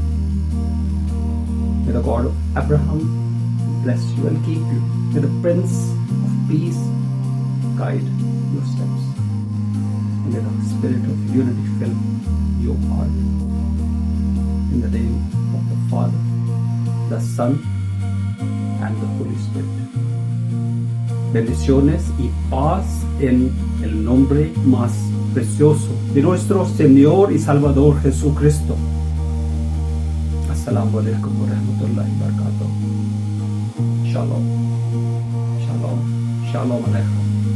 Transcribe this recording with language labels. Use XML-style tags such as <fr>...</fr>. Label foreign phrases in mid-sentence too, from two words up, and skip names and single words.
<en>May the God of Abraham bless you and keep you. May the Prince of Peace guide your steps. And may the Spirit of unity fill your heart. In the name of the Father, the Son, and the Holy Spirit.</en> <es>Bendiciones y paz en el nombre más precioso de nuestro Señor y Salvador Jesucristo.</es> <ar>السلام عليكم ورحمة الله وبركاته.</ar> <he>שלום. שלום. שלום alaikum.</he>